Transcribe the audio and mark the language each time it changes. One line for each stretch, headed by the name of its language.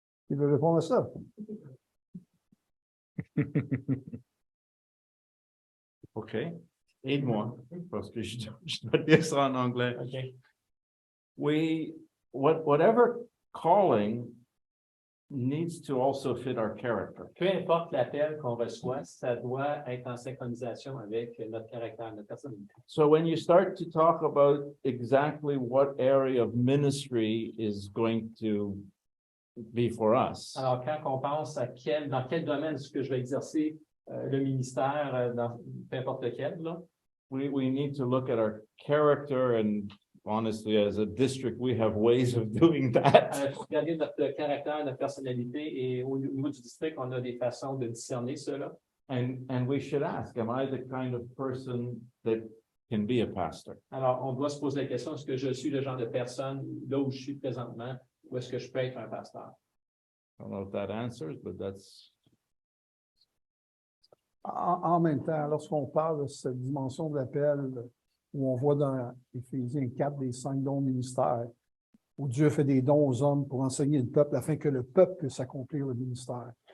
French: Il veut répondre à ça. OK. Aide-moi, parce que je dois dire ça en anglais. OK.
English: Whatever calling needs to also fit our character.
French: Peu importe l'appel qu'on reçoit, ça doit être en synchronisation avec notre caractère, notre personnalité.
English: So when you start to talk about exactly what area of ministry is going to be for us,
French: Alors, quand on pense à dans quel domaine est-ce que je vais exercer le ministère, dans peu importe lequel, là,
English: we need to look at our character, and honestly, as a district, we have ways of doing that.
French: regarder notre caractère, notre personnalité, et au niveau du district, on a des façons de discerner cela.
English: And we should ask, am I the kind of person that can be a pastor?
French: Alors, on doit se poser la question, est-ce que je suis le genre de personne, là où je suis présentement, ou est-ce que je peux être un pasteur?
English: I don't know if that answers, but that's
French: En même temps, lorsqu'on parle de cette dimension de l'appel, où on voit dans Éphésiens 4 des 5 dons ministères, où Dieu fait des dons aux hommes pour enseigner le peuple afin que le peuple puisse accomplir le ministère.